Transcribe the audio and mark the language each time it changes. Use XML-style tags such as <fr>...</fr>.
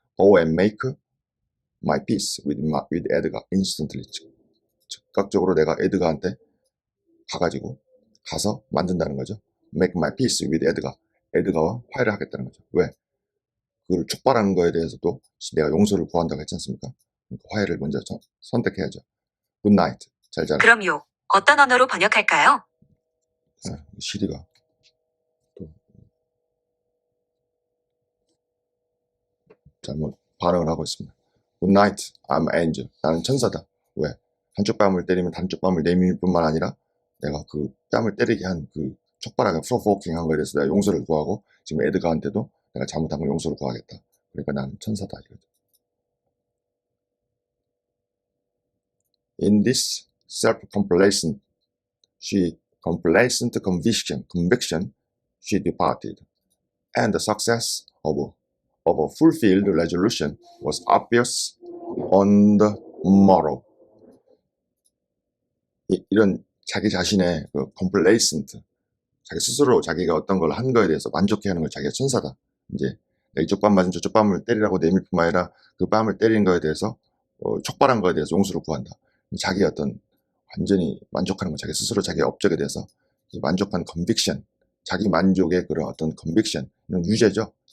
<en>go and make my peace with Edgar instantly.</en> <ko>즉각적으로 내가 에드가한테 가서 만든다는 거죠.</ko> <en>make my peace with Edgar.</en> <ko>에드가와 화해를 하겠다는 거죠. 왜? 그걸 촉발하는 거에 대해서도 내가 용서를 구한다고 했지 않습니까? 그러니까 화해를 먼저 선택해야죠.</ko> <en>good night.</en> <ko>잘 자라. 그럼요. 어떤 언어로 번역할까요? 시리가 또 잘못 반응을 하고 있습니다.</ko> <en>good night. I'm angel.</en> <ko>나는 천사다. 왜? 한쪽 뺨을 때리면 한쪽 뺨을 내밀 뿐만 아니라 내가 그 뺨을 때리게 한 그 촉발하게 provoking 한 거에 대해서 내가 용서를 구하고 지금 에드가한테도 내가 잘못한 걸 용서를 구하겠다. 그러니까 나는 천사다 이거죠.</ko> <en>In this self-complacent conviction, she departed, and the success of a fulfilled resolution was obvious on the morrow.</en> <ko>이런 자기 자신의 그 complacent, 자기 스스로 자기가 어떤 걸 한 거에 대해서 만족해하는 걸 자기가 천사다. 이제 이쪽 뺨 맞은 저쪽 뺨을 때리라고 내밀 뿐만 아니라 그 뺨을 때리는 거에 대해서 촉발한 거에 대해서 용서를 구한다. 자기 어떤 완전히 만족하는 거, 자기 스스로 자기 업적에 대해서 만족한 conviction, 자기 만족의 그런 어떤 conviction은 유죄죠.</ko>